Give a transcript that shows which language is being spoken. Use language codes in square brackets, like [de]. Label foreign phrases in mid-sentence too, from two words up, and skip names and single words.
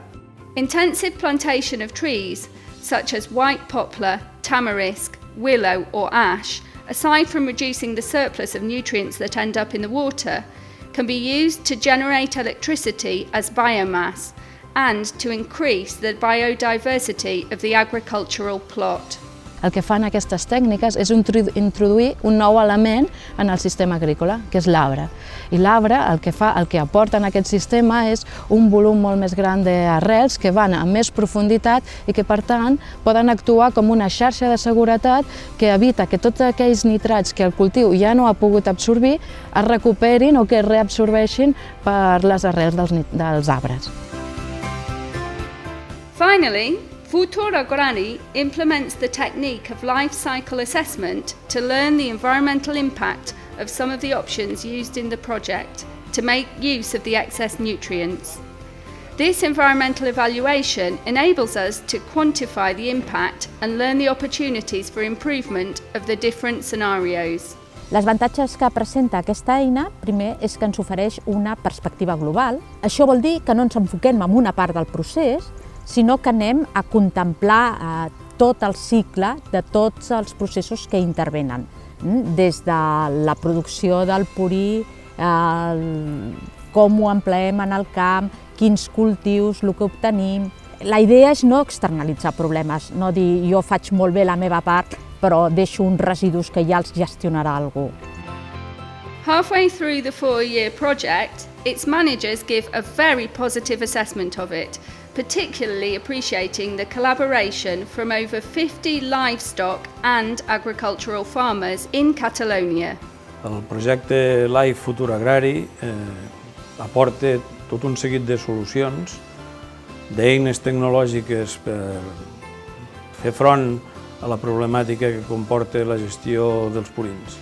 [en] Intensive plantation of trees, such as white poplar, tamarisk, willow or ash, aside from reducing the surplus of nutrients that end up in the water, can be used to generate electricity as biomass and to increase the biodiversity of the agricultural plot. [ca] El que fan aquestes tècniques és introduir un nou element en el sistema agrícola, que és l'arbre. I l'arbre el que aporta en aquest sistema és un volum molt més gran d'arrels que van a més profunditat i que, per tant, poden actuar com una xarxa de seguretat que evita que tots aquells nitrats que el cultiu ja no ha pogut absorbir es recuperin o que es reabsorbeixin per les arrels dels arbres. [en] Finally, FUTUR AGRARI implements the technique of life cycle assessment to learn the environmental impact of some of the options used in the project to make use of the excess nutrients. This environmental evaluation enables us to quantify the impact and learn the opportunities for improvement of the different scenarios. [ca] Les avantatges que presenta aquesta eina, primer, és que ens ofereix una perspectiva global. Això vol dir que no ens enfoquem en una part del procés, sinó que anem a contemplar tot el cicle de tots els processos que intervenen, des de la producció del purí, com ho empleem en el camp, quins cultius, el que obtenim. La idea és no externalitzar problemes, no dir jo faig molt bé la meva part, però deixo uns residus que ja els gestionarà algú. [en] Halfway through the 4-year project, its managers give a very positive assessment of it, particularly appreciating the collaboration from over 50 livestock and agricultural farmers in Catalonia. [ca] El projecte FUTUR AGRARI aporta tot un seguit de solucions, d'eines tecnològiques per fer front a la problemàtica que comporta la gestió dels purins.